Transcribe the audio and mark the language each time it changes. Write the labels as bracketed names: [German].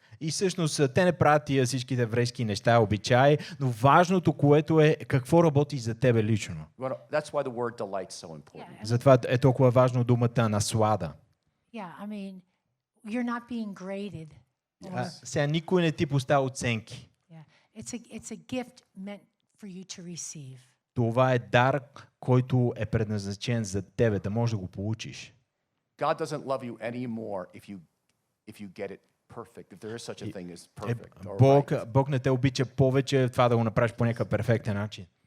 [Bulgarian] И всъщност те не правят тия всичките еврейски неща, обичаи, но важното, което е какво работи за тебе лично. [English] That's why the word delight's so important. [Bulgarian] Затова е толкова важно думата наслада. [English] Yeah, I mean, you're not being graded. [Bulgarian] Сега никой не ти поставя оценки. [English] Yeah, it's a gift meant for you to receive. [Bulgarian] Това е дар, който е предназначен за тебе, да можеш да го получиш. [English] God doesn't love you anymore if you get it perfect, if there is such a thing as perfect or right. [Bulgarian] Бог не те обича повече това да го направиш по някакъв перфектен начин.